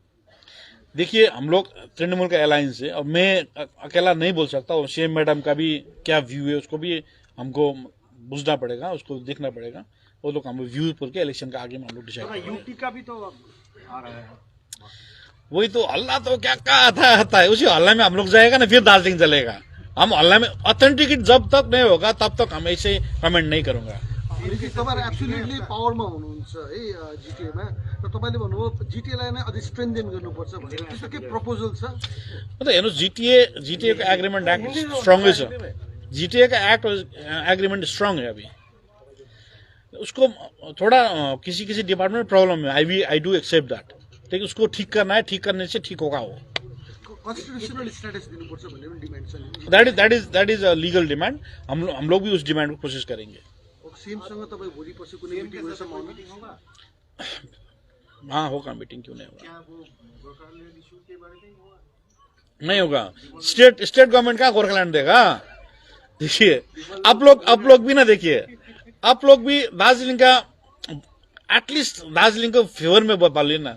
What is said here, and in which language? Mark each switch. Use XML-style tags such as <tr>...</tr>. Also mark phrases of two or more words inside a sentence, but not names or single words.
<hi>देखिए हम लोग तृणमूल का अलायंस है, और मैं अकेला नहीं बोल सकता, और</hi> <en>CM madam</en> <hi>का भी क्या व्यू है उसको भी हमको बुझना पड़ेगा, उसको देखना पड़ेगा। वो लोग हम व्यू पर के इलेक्शन का आगे में हम लोग डिसाइड। यूपी का भी तो आ रहा है, वही तो हल्ला तो क्या आता है, उसी हल्ला में हम लोग जाएगा ना, फिर दार्जिलिंग चलेगा। हम ऑनलाइन में ऑथेंटिकेट जब तक नहीं होगा तब तक हम ऐसे कमेंट नहीं करूंगा।</hi> <ne>तपाईहरु एब्सोल्युटली पावरमा हुनुहुन्छ है जिटिएमा र तपाईले भन्नुभयो जिटिएलाई नै अझै स्ट्रेन्थेन गर्नुपर्छ भनेर त्यस्तो के प्रपोजल छ? मतलब हेर्नु जीटीए का</ne> <en>agreement act</en> <ne>स्ट्रांगै छ।</ne> <hi>जीटीए का</hi> <en>act agreement</en> <hi>स्ट्रांग है अभी। उसको थोड़ा किसी किसी डिपार्टमेंट में प्रॉब्लम है,</hi> <en>I do accept that,</en> <hi>लेकिन उसको ठीक करना है, ठीक करने से ठीक होगा वो।</hi> <en>constitutional status</en> <ne>दिनुपर्छ भन्ने पनि डिमान्ड छ।</ne> <en>That is a legal demand.</en> <hi>हम लोग भी उस डिमांड को कोशिश करेंगे।</hi> <ne>सीएमसँग तपाईँ भोलि पर्सि कुनै मिटिङ गर्छमा</ne> <hi>हाँ होगा मीटिंग, क्यों नहीं होगा? नहीं होगा।</hi> <en>state government</en> <hi>का गोरखालैंड देगा? देखिए आप लोग भी ना, देखिए आप लोग भी दार्जिलिंग का एटलीस्ट दार्जिलिंग को फेवर में बोलिए ना।</hi>